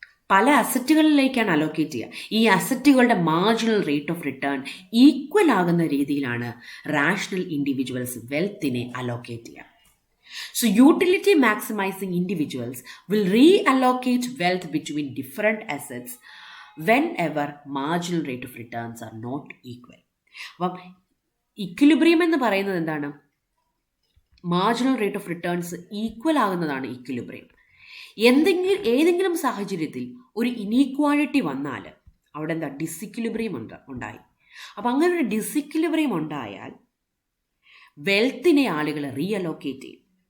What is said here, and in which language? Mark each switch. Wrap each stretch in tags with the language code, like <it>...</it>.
<ml>പല അസറ്റുകളിലേക്കാണ് അലോക്കേറ്റ് ചെയ്യുക. ഈ അസറ്റുകളുടെ marginal rate of return equal ആകുന്ന രീതിയിലാണ് റാഷണൽ ഇൻഡിവിജ്വൽസ് വെൽത്തിനെ അലോക്കേറ്റ് ചെയ്യുക.</ml> <en>So utility maximizing individuals will reallocate wealth between different assets whenever marginal rate of returns are not equal.</en> <ml>അപ്പം equilibrium എന്ന് പറയുന്നത് എന്താണ്? Marginal rate of returns equal ആകുന്നതാണ് equilibrium. ഏതെങ്കിലും സാഹചര്യത്തിൽ ഒരു ഇനീക്വാളിറ്റി വന്നാൽ അവിടെ എന്താ ഡിസിക്വിലിബ്രിയം ഉണ്ടായി. അപ്പം അങ്ങനെ ഒരു ഡിസിക്വിലിബ്രിയം ഉണ്ടായാൽ വെൽത്തിനെ ആളുകൾ റീഅലോക്കേറ്റ് ചെയ്യും.</ml>